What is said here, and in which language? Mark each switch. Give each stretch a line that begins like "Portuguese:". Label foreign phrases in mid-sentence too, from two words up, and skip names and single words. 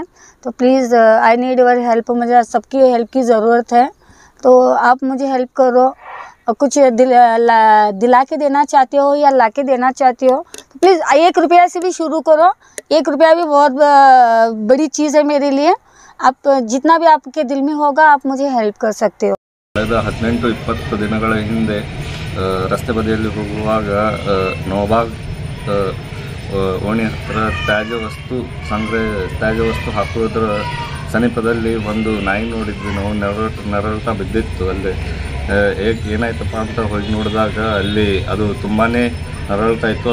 Hindi: तो
English: please I need your help,
Hindi: मुझे सबकी हेल्प की ज़रूरत है, तो आप मुझे हेल्प करो। कुछ दिला के देना चाहते हो या ला के देना चाहते हो तो प्लीज़ 1 रुपया से भी शुरू करो। 1 रुपया भी बहुत बड़ी चीज़ है मेरे लिए। आप जितना भी आपके दिल में होगा आप मुझे हेल्प कर सकते हो।
Kannada: 18-20 ದಿನಗಳ ಹಿಂದೆ ರಸ್ತೆ ಬದಿಯಲ್ಲಿ ಹೋಗುವಾಗ ನೋಬಾಗ್ ಓಣಿ ಹತ್ತಿರ ತ್ಯಾಜ್ಯ ವಸ್ತು ಹಾಕುವುದರ ಸಮೀಪದಲ್ಲಿ ಒಂದು ನಾಯಿ ನೋಡಿದ್ವಿ ನಾವು, ನರಳುತ್ತಾ ಬಿದ್ದಿತ್ತು ಅಲ್ಲಿ। ಏನಾಯ್ತಪ್ಪ ಅಂತ ಹೋಗಿ ನೋಡಿದಾಗ ಅಲ್ಲಿ ಅದು ತುಂಬಾ ನರಳುತ್ತಾ ಇತ್ತು।